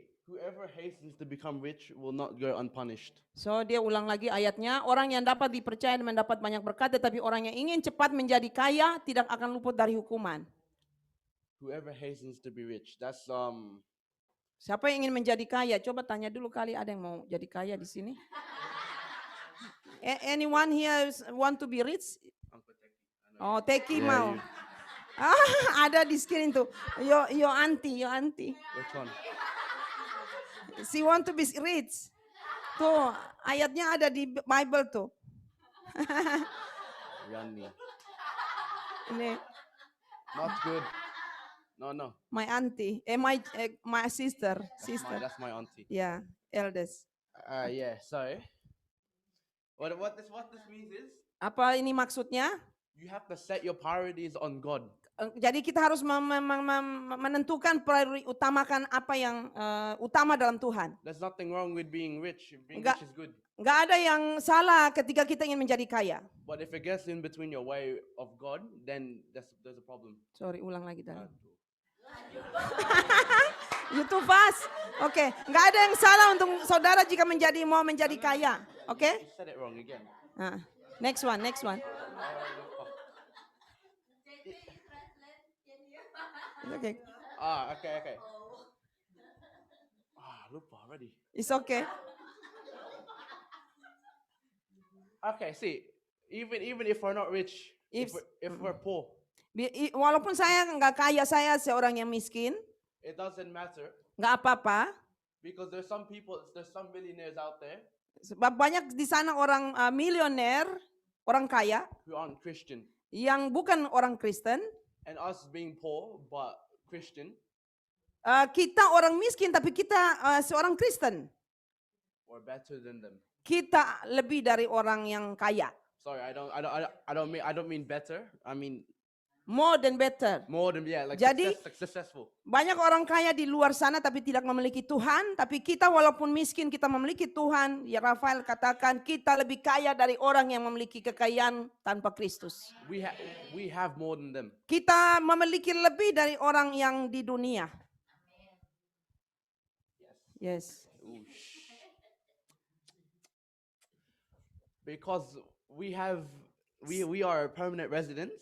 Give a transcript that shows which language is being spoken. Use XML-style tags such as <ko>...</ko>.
<en>Whoever hastens to become rich will not go unpunished.</en> <id>So dia ulang lagi ayatnya, orang yang dapat dipercaya dan mendapat banyak berkat, tetapi orang yang ingin cepat menjadi kaya tidak akan luput dari hukuman.</id> <en>Whoever hastens to be rich. That's</en> <id>Siapa yang ingin menjadi kaya? Coba tanya dulu kali ada yang mau jadi kaya di sini.</id> <en>Anyone here want to be rich? Uncle Teki. I know. Oh, Teki Yeah,</en> <id>mau. Ada di screen tuh. Yo auntie.</id> <en>Which one? She want to be rich.</en> <id>Tuh, ayatnya ada di Bible tuh. Yanni. Ini</id> <en>Not good. No. my auntie, my sister. That's my auntie. Yeah, eldest. Yeah. So, what this means is</en> <id>Apa ini maksudnya?</id> <en>you have to set your priorities on God.</en> <id>Jadi kita harus menentukan prioritas, utamakan apa yang utama dalam Tuhan.</id> <en>There's nothing wrong with being rich. Being</en> <id>Enggak.</id> <en>rich is good.</en> <id>Nggak ada yang salah ketika kita ingin menjadi kaya.</id> <en>But if it gets in between your way of God, then there's a problem. Sorry,</en> <id>ulang lagi tadi. Aduh.</id> <en>You too fast.</en> <id>Oke, nggak ada yang salah untuk saudara jika mau menjadi kaya. Oke?</id> <en>You said it wrong again. Nah, next one. Okay, Okay.</en> <id>Lupa</id> <en>already. it's okay. Okay, see, even if we're not rich, if we're poor,</en> <id>Walaupun saya nggak kaya, saya seorang yang miskin,</id> <en>it doesn't matter</en> <id>nggak apa-apa.</id> <en>because there's some millionaires out there</en> <id>Sebab banyak di sana orang milioner, orang kaya,</id> <en>who aren't Christian,</en> <id>yang bukan orang Kristen.</id> <en>and us being poor but Christian,</en> <id>Kita orang miskin, tapi kita seorang Kristen.</id> <en>we're better than them.</en> <id>Kita lebih dari orang yang kaya.</id> <en>Sorry, I don't mean better. I mean More than better. more than like</en> <id>Jadi-</id> <en>successful.</en> <id>Banyak orang kaya di luar sana tapi tidak memiliki Tuhan. Tapi kita walaupun miskin kita memiliki Tuhan. Ya Rafael katakan kita lebih kaya dari orang yang memiliki kekayaan tanpa Kristus.</id> <en>We have more than them.</en> <id>Kita memiliki lebih dari orang yang di dunia.</id> <en>Yes. Ooh, Because we are permanent residents</en>